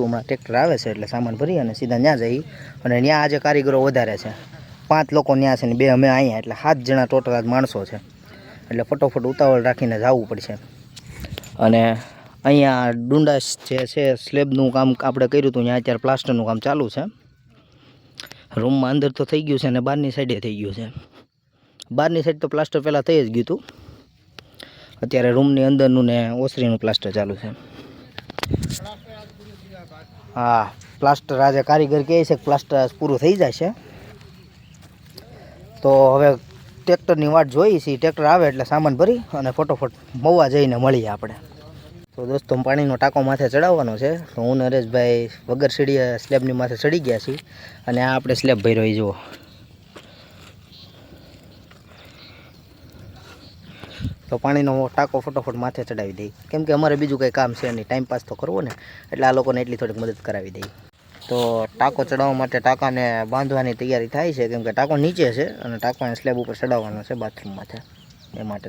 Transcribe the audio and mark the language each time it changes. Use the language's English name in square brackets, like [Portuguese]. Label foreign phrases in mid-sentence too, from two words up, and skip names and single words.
[Gujarati] હમણાં ટ્રેક્ટર આવે છે એટલે સામાન ભરી અને સીધા ન્યા જઈ અને ન્યા આજે કારીગરો વધારે છે 5 લોકો ન્યા છે ને 2 અમે અહીંયા એટલે 7 જણા ટોટલ આજ માણસો છે એટલે ફટોફટ ઉતાવળ રાખીને જાવું પડશે। અને અહીંયા ડુંડાસ જે છે સ્લેબનું કામ આપણે કર્યું હતું ન્યા અત્યારે પ્લાસ્ટરનું કામ ચાલુ છે। રૂમમાં અંદર તો થઈ ગયું છે અને બહારની સાઈડે થઈ ગયું છે। બહારની સાઈડ તો પ્લાસ્ટર પહેલા થઈ જ ગયું હતું, અત્યારે રૂમની અંદરનું ને ઓસરીનું પ્લાસ્ટર ચાલુ છે। હા પ્લાસ્ટર આજ કારીગર કહે છે પ્લાસ્ટર આજ પૂરું થઈ જશે તો હવે ટ્રેક્ટરની વાટ જોઈ છે। ટ્રેક્ટર આવે એટલે સામાન ભરી અને ફટોફટ મવા જઈને મળીએ આપણે। તો દોસ્તો પાણીનો ટાંકો માથે ચઢાવવાનો છે તો હું નરેશભાઈ વગર સીડીએ સ્લેબની માથે ચડી ગયા છીએ અને આ આપણે સ્લેબ ભર્યો એ જુઓ। તો પાણીનો ટાંકો ફટોફટ માથે ચઢાવી દઈ કેમ કે અમારે બીજું કંઈ કામ છે નહીં, ટાઈમ પાસ તો કરવો ને એટલે આ લોકોને એટલી થોડીક મદદ કરાવી દઈ। તો ટાંકો ચઢાવવા માટે ટાંકાને બાંધવાની તૈયારી થાય છે કેમ કે ટાંકો નીચે છે અને ટાંકાને સ્લેબ ઉપર ચઢાવવાનો છે બાથરૂમ માથે એ માટે।